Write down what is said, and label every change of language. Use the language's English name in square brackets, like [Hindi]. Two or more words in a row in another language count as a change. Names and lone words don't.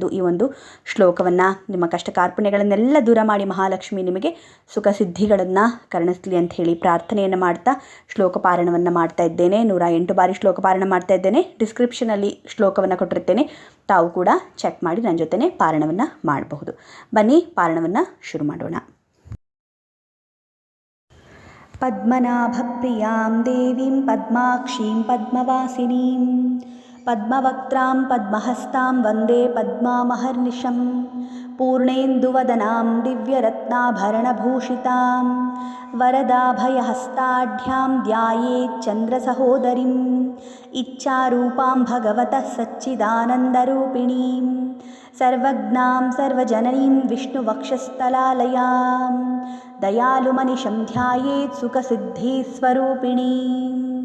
[Kannada] ಈ ಒಂದು ಶ್ಲೋಕವನ್ನು ನಿಮ್ಮ ಕಷ್ಟ ಕಾರ್ಪಣ್ಯಗಳನ್ನೆಲ್ಲ ದೂರ ಮಾಡಿ ಮಹಾಲಕ್ಷ್ಮಿ ನಿಮಗೆ ಸುಖ ಸಿದ್ಧಿಗಳನ್ನು ಕರುಣಿಸಲಿ ಅಂತ ಹೇಳಿ ಪ್ರಾರ್ಥನೆಯನ್ನು ಮಾಡ್ತಾ ಶ್ಲೋಕ ಪಾರಣವನ್ನು ಮಾಡ್ತಾ ಇದ್ದೇನೆ. 108 ಬಾರಿ ಶ್ಲೋಕ ಪಾರಣ ಮಾಡ್ತಾ ಇದ್ದೇನೆ. ಡಿಸ್ಕ್ರಿಪ್ಷನಲ್ಲಿ ಶ್ಲೋಕವನ್ನು ಕೊಟ್ಟಿರ್ತೇನೆ, ತಾವು ಕೂಡ ಚೆಕ್ ಮಾಡಿ ನನ್ನ ಜೊತೆನೇ ಪಾರಣವನ್ನು ಮಾಡಬಹುದು. ಬನ್ನಿ ಪಾರಣವನ್ನು ಶುರು ಮಾಡೋಣ. [Sanskrit] ಪದ್ಮನಾಭಪ್ರಿಯಾಂ ದೇವೀಂ ಪದ್ಮಾಕ್ಷೀಂ ಪದ್ಮವಾಸಿನೀಂ ಪದ್ಮವಕ್ತ್ರಾಂ ಪದ್ಮಹಸ್ತಾಂ ವಂದೇ ಪದ್ಮಾಮಹರ್ನಿಶಂ ಪೂರ್ಣೇಂದುವದನಾಂ ದಿವ್ಯರತ್ನಾಭರಣಭೂಷಿತಾಂ ವರದಾಭಯಹಸ್ತಾಢ್ಯಾಂ ಧ್ಯಾಯೇಚ್ಚಂದ್ರಸಹೋದರೀಂ ಇಚ್ಛಾರೂಪಾಂ ಭಗವತಃ ಸಚ್ಚಿದಾನಂದರೂಪಿಣೀಂ ಸರ್ವಜ್ಞಾಂ ಸರ್ವಜನನೀಂ ವಿಷ್ಣುವಕ್ಷಸ್ಥಲಾಲಯಾಂ ದಯಾಲುಮನಿಶಂ ಧ್ಯಾಯೇತ್ ಸುಖಸಿದ್ಧಿಸ್ವರೂಪಿಣೀಂ.